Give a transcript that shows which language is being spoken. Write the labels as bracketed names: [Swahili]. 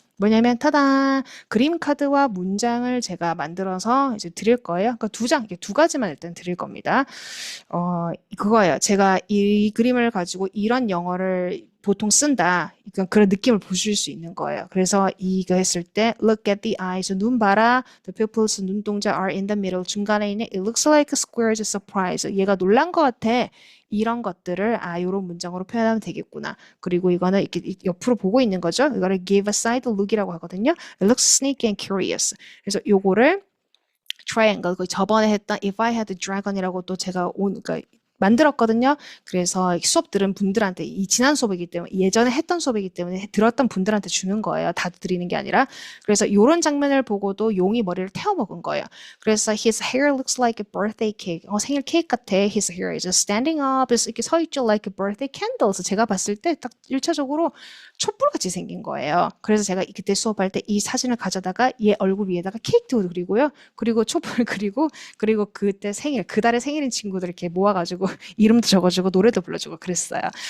[Korean] 뭐냐면 타다 그림 카드와 문장을 제가 만들어서 이제 드릴 거예요. 그러니까 2장, 이게 2가지만 일단 드릴 겁니다. 그거예요. 제가 이 그림을 가지고 이런 영어를 보통 쓴다. 그러니까 그런 느낌을 보실 수 있는 거예요. 그래서 이거 했을 때 [English] look at the eyes, [Korean] 눈 봐라. [English] The pupils, [Korean] 눈동자 [English] are in the middle, [Korean] 중간에 있는 [English] it looks like a square's surprise. [Korean] 얘가 놀란 것 같아. 이런 것들을 요런 문장으로 표현하면 되겠구나. 그리고 이거는 이렇게 옆으로 보고 있는 거죠. 이거를 [English] give a side look이라고 [Korean] 하거든요. [English] It looks sneaky and curious. [Korean] 그래서 요거를 triangle, 그 저번에 했던 if I had a dragon이라고 또 제가 그러니까 만들었거든요. 그래서 수업 들은 분들한테 이 지난 수업이기 때문에 예전에 했던 수업이기 때문에 들었던 분들한테 주는 거예요. 다 드리는 게 아니라. 그래서 이런 장면을 보고도 용이 머리를 태워 먹은 거예요. 그래서 [English] his hair looks like a birthday cake. [Korean] 생일 케이크 같아. [English] His hair is standing up. [Korean] 이렇게 서 있죠. [English] Like a birthday candle. [Korean] 그래서 제가 봤을 때 딱 1차적으로 촛불같이 생긴 거예요. 그래서 제가 그때 수업할 때 이 사진을 가져다가 얘 얼굴 위에다가 케이크도 그리고요. 그리고 촛불 그리고 그때 그달의 생일인 친구들 이렇게 모아가지고 이름도 적어주고 노래도 불러주고 그랬어요.